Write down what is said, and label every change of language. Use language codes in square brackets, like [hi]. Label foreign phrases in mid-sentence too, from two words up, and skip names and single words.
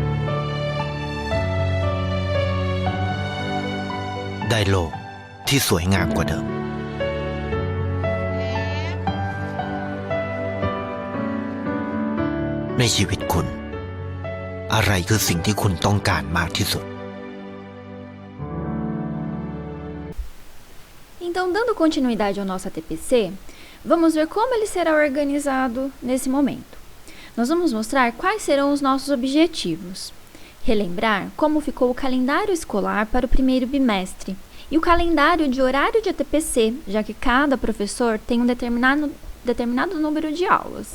[th] ได้โลกที่สวยงามกว่าเดิมในชีวิตคุณอะไรคือสิ่งที่คุณต้องการมากที่สุด [pt] Então, dando continuidade ao nosso ATPC, vamos ver como ele será organizado nesse momento. Nós vamos mostrar quais serão os nossos objetivos, relembrar como ficou o calendário escolar para o primeiro bimestre e o calendário de horário de ATPC, já que cada professor tem um determinado número de aulas.